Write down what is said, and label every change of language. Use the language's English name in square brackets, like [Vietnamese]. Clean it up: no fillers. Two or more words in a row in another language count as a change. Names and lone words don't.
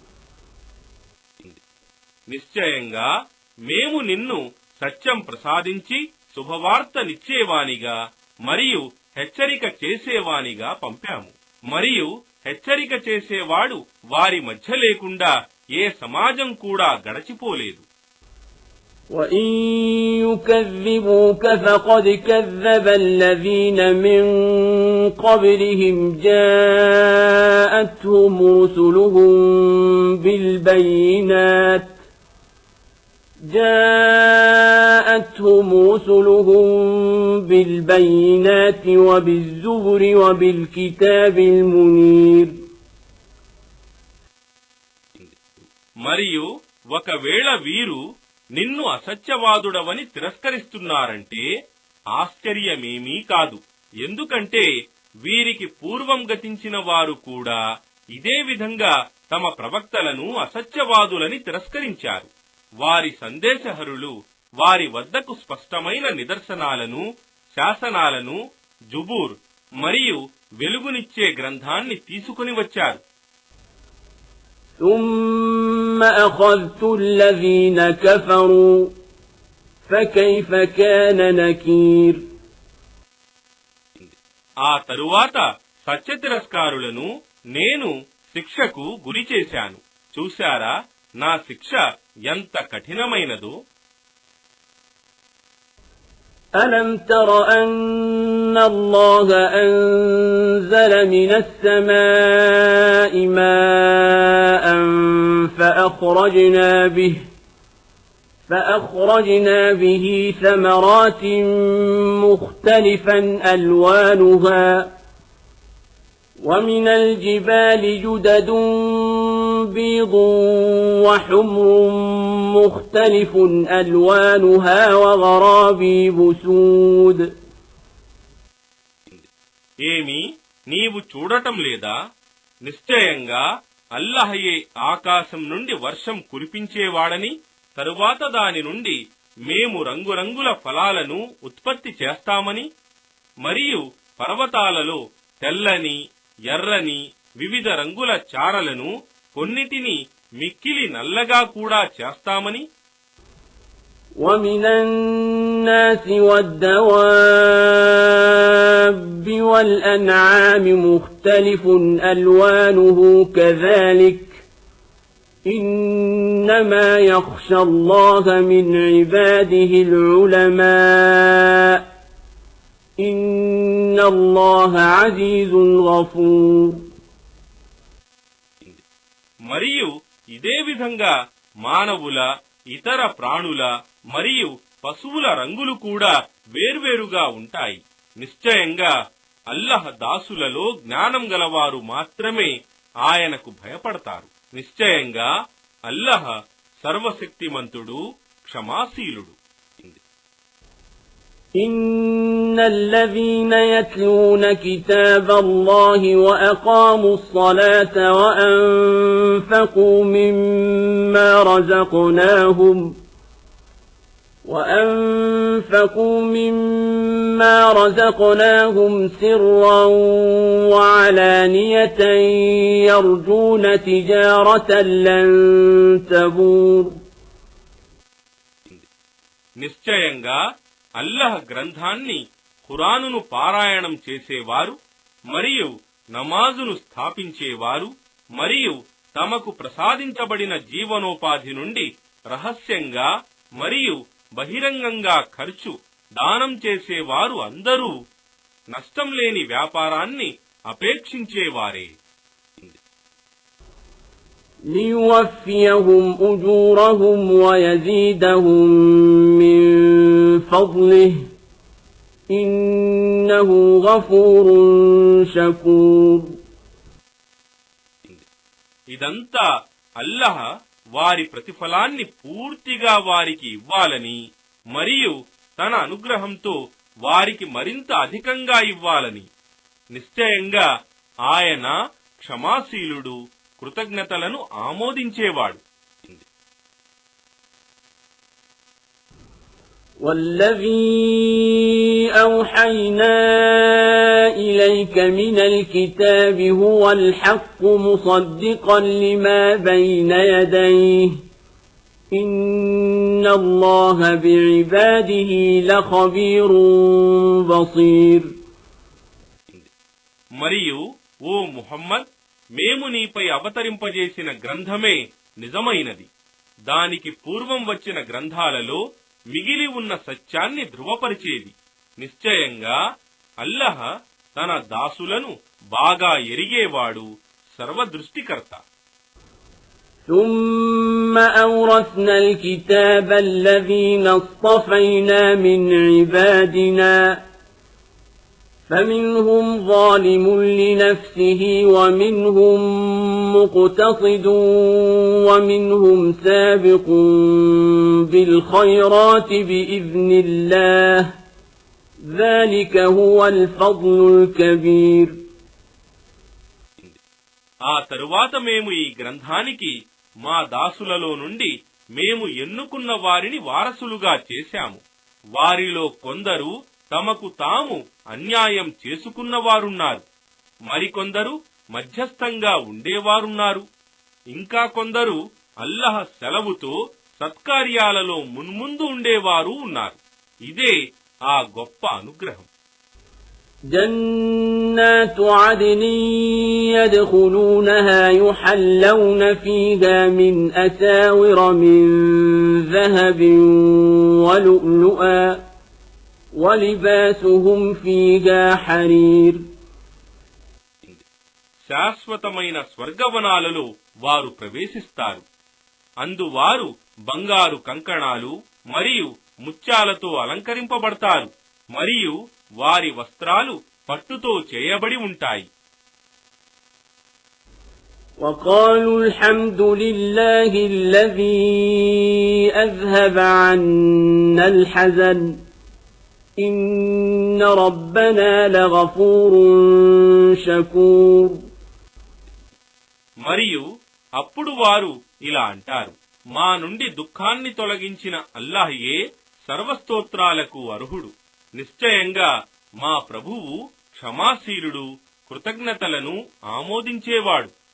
[Telugu] నిశ్చయంగా మేము నిన్ను సత్యం ప్రసాదించి శుభవార్తనిచ్చేవానిగా మరియు హెచ్చరిక చేసేవానిగా పంపాము. మరియు హెచ్చరిక చేసేవాడు వారి మధ్య లేకుండా ఏ సమాజం కూడా గడచిపోలేదు. [Arabic] وَإِن يُكَذِّبُوكَ فَقَدْ كَذَّبَ الَّذِينَ مِن قَبْلِهِمْ جَاءَتْهُمْ رُسُلُهُم بِالْبَيِّنَاتِ وَبِالزُّبُرِ وَبِالْكِتَابِ الْمُنِيرِ. [Telugu] మరియు ఒకవేళ వీరు నిన్ను అసత్యవాదుడవని తిరస్కరిస్తున్నారంటే ఆశ్చర్యమేమీ కాదు. ఎందుకంటే వీరికి పూర్వం గతించిన వారు కూడా ఇదే విధంగా తమ ప్రవక్తలను అసత్యవాదులని తిరస్కరించారు. వారి సందేశహరులు వారి వద్దకు స్పష్టమైన నిదర్శనాలను, శాసనాలను, జుబూర్ మరియు వెలుగునిచ్చే గ్రంథాన్ని తీసుకుని వచ్చారు. [Arabic] ثُمَّ أَخَذْتُ الَّذِينَ كَفَرُوا فَكَيْفَ كَانَ نَكِيرِ. [Telugu] ఆ తరువాత సత్యతిరస్కారులను నేను శిక్షకు గురి చేశాను. చూశారా నా శిక్ష ఎంత కఠినమైనదో. [Arabic] أَلَمْ تَرَ أَنَّ اللَّهَ أَنزَلَ مِنَ السَّمَاءِ مَاءً فَأَخْرَجْنَا بِهِ ثَمَرَاتٍ مُخْتَلِفًا أَلْوَانُهَا وَمِنَ الْجِبَالِ جُدَدٌ بيض وحمر مختلف ألوانها وغرابيب سود. [Telugu] ఏమి నీవు చూడటం లేదా? నిశ్చయంగా అల్లహయే ఆకాశం నుండి వర్షం కురిపించేవాడని, తరువాత దాని నుండి మేము రంగురంగుల ఫలాలను ఉత్పత్తి చేస్తామని, మరియు పర్వతాలలో తెల్లని, ఎర్రని వివిధ రంగుల చారలను, కొన్నిటిని మిక్కిలి నల్లగా కూడా చేస్తామని. [Arabic] وَمِنَ النَّاسِ وَالدَّوَابِّ وَالْأَنْعَامِ مُخْتَلِفٌ أَلْوَانُهُ كَذَلِكَ إِنَّمَا يَخْشَى اللَّهَ مِنْ عِبَادِهِ الْعُلَمَاءُ إِنَّ اللَّهَ عَزِيزٌ غَفُورٌ. [Telugu] మరియు ఇదే విధంగా మానవుల, ఇతర ప్రాణుల మరియు పశువుల రంగులు కూడా వేర్వేరుగా ఉంటాయి. నిశ్చయంగా అల్లహ దాసులలో జ్ఞానం గలవారు మాత్రమే ఆయనకు భయపడతారు. నిశ్చయంగా అల్లహ సర్వశక్తిమంతుడు, క్షమాశీలుడు. [Arabic] إن الذين يتلون كتاب الله وأقاموا الصلاة وأنفقوا مما رزقناهم سرا وعلانية يرجون تجارة لن تبور. [Telugu] నిశ్చయంగా అల్లహ్ గ్రంథాన్ని ఖురానును పారాయణం చేసేవారు మరియు నమాజును స్థాపించేవారు మరియు తమకు ప్రసాదించబడిన జీవనోపాధి నుండి రహస్యంగా మరియు బహిరంగంగా ఖర్చు దానం చేసేవారు అందరూ నష్టం లేని వ్యాపారాన్ని అపేక్షించేవారే. [Arabic] ليوفيهم أجورهم ويزيدهم من فضله إنه غفور شكور. [Telugu] ఇదంతా అల్లహ వారి ప్రతిఫలాన్ని పూర్తిగా వారికి ఇవ్వాలని మరియు తన అనుగ్రహంతో వారికి మరింత అధికంగా ఇవ్వాలని. నిశ్చయంగా ఆయన క్షమాశీలుడు, కృతజ్ఞతలను ఆమోదించేవాడు. [Arabic] والذي أوحينا إليك من الكتاب هو الحق مصدقا لما بين يديه إن الله بعباده لخبير بصير. [Telugu] మరియు ఓ ముహమ్మద్, మేము నీపై అవతరింపజేసిన గ్రంథమే నిజమైనది. దానికి పూర్వం వచ్చిన గ్రంథాలలో మిగిలి ఉన్న సత్యాన్ని ధృవపరిచేది. నిశ్చయంగా అల్లహ తన దాసులను బాగా ఎరిగేవాడు, సర్వదృష్టికర్త. [Arabic] ثم أورثنا الكتاب الذين اصطفينا من عبادنا فمنهم ظالم لنفسه ومنهم مقتصد ومنهم سابق بالخيرات بإذن الله ذلك هو الفضل الكبير. [Telugu] ఆ తరువాత మేము ఈ గ్రంథానికి మా దాసులలో నుండి మేము ఎన్నుకున్న వారిని వారసులుగా చేశాము. వారిలో కొందరు తమకు తాము అన్యాయం చేసుకున్నవారున్నారు, మరికొందరు మధ్యస్థంగా ఉండేవారున్నారు, ఇంకా కొందరు అల్లహ సెలవుతో సత్కార్యాలలో మున్ముందు ఉండేవారు ఉన్నారు. ఇదే ఆ గొప్ప అనుగ్రహం. [Arabic] جنات عدن يدخلونها يحلون فيها من أساور من ذهب ولؤلؤا ولباسهم فيها حرير. [Telugu] శాశ్వతమైన స్వర్గవనాలలో వారు ప్రవేశిస్తారు. అందువారు బంగారు కంకణాలు మరియు ముత్యాలతో అలంకరింపబడతారు మరియు వారి వస్త్రాలు పట్టుతో చేయబడి ఉంటాయి. [Arabic] وقالوا الحمد لله الذي أذهب عنا الحزن إن ربنا لغفور شكور. [Telugu] మరియు అప్పుడు వారు ఇలా అంటారు, మా నుండి దుఃఖాన్ని తొలగించిన అల్లాహయే సర్వస్తోత్రాలకు అర్హుడు. నిశ్చయంగా మా ప్రభువు క్షమాశీలుడు, కృతజ్ఞతలను ఆమోదించేవాడు.